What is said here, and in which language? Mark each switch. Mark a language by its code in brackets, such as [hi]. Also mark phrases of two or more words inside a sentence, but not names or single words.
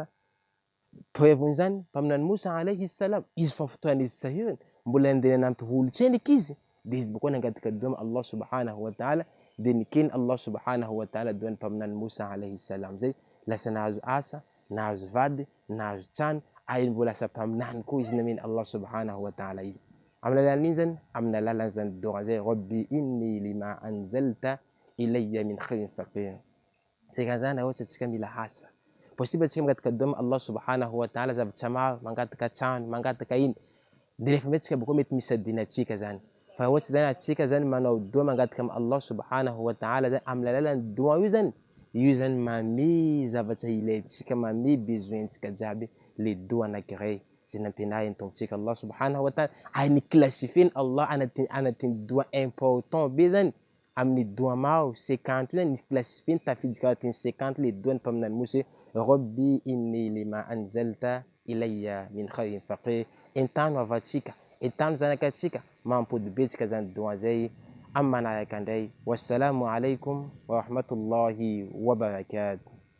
[mg] Preuve-n'izany mpaminany Musa [ar] عليه السلام, [mg] izy fa fotoana izy sahirana mbola andeha nanampy olo tsendiky izy de izy bakeo nangataka doa am Allah [ar] سبحانه وتعالى [mg] de nikeny Allah [ar] سبحانه وتعالى [mg] doan'ny mpaminany Musa [ar] عليه السلام [mg] zay, lasa nahazo asa, nahazo vady, nahazo trano, ary mbola lasa mpaminany koa izy namen'ny Allah [ar] سبحانه وتعالى [mg] izy. Amin'ny alalan'iny zany, amin'ny alalan'ny zany doa zay, [ar] رب إني لما أنزلت إلي من خير فقير. [mg] Dikan'izany raha ohatra atsika mila asa, possible atsika mangataka doa am Allah [ar] سبحانه وتعالى [mg] zavatra maro, mangataka trano, mangataka ino, de rehefa mety tsika bakeo mety misy adinatsika zany. Fa ohatra zany atsika zany manao doa mangataka am Allah [ar] سبحانه وتعالى [mg] zany amin'ny alalan'ny doa io zany mame zavatra ilaitsika, mame besoin-tsika jiaby le doa anankiray zay nampianariny tompontsika Allah [ar] سبحانه وتعالى, [mg] ary niclassifieny Allah anatin'ny doa important be zany. Amin'ny doa maro 50 io zany niclassifieny tafiditsy ka anatin'ny 50 le doan'ny mpaminany Mose, [ar] رب إني لما أنزلت إلي من خير فقير. [mg] Entano avatsika, entano zanakatsika, mampody betsika zany doa zay. Amin'ny manaraka indray, [ar] والسلام عليكم ورحمة الله وبركاته.